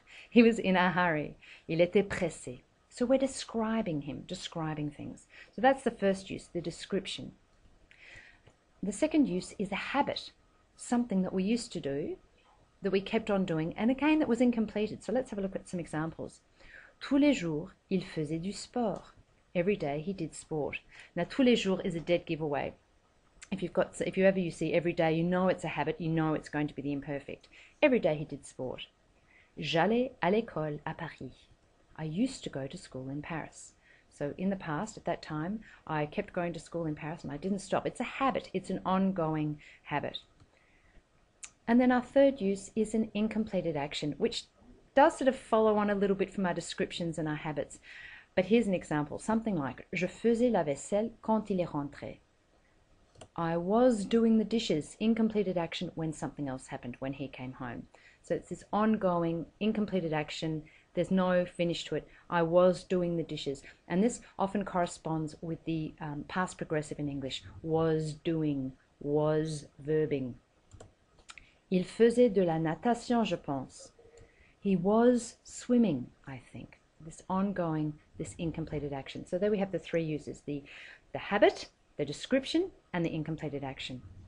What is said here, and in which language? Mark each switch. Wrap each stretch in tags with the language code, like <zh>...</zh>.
<en>He was in a hurry.</en> <fr>Il était pressé.</fr> <en>So we're describing him, describing things. So that's the first use, the description. The second use is a habit, something that we used to do, that we kept on doing, and again that was incompleted. So let's have a look at some examples.</en> <fr>Tous les jours, il faisait du sport.</fr> <en>Every day he did sport. Now, tous les jours is a dead giveaway. If you ever see every day, you know it's a habit, you know it's going to be the imperfect. Every day he did sport.</en> <fr>J'allais à l'école à Paris.</fr> <en>I used to go to school in Paris. So in the past, at that time, I kept going to school in Paris and I didn't stop. It's a habit. It's an ongoing habit. And then our third use is an incompleted action, which does sort of follow on a little bit from our descriptions and our habits. But here's an example, something like</en> <fr>Je faisais la vaisselle quand il est rentré.</fr> <en>I was doing the dishes, incompleted action when something else happened, when he came home. So it's this ongoing, incompleted action. There's no finish to it. I was doing the dishes. And this often corresponds with the past progressive in English. Was doing, was verbing.</en> <fr>Il faisait de la natation, je pense.</fr> <en>He was swimming, I think. This ongoing, this incompleted action. So there we have the three uses, the habit, the description, and the incompleted action.</en>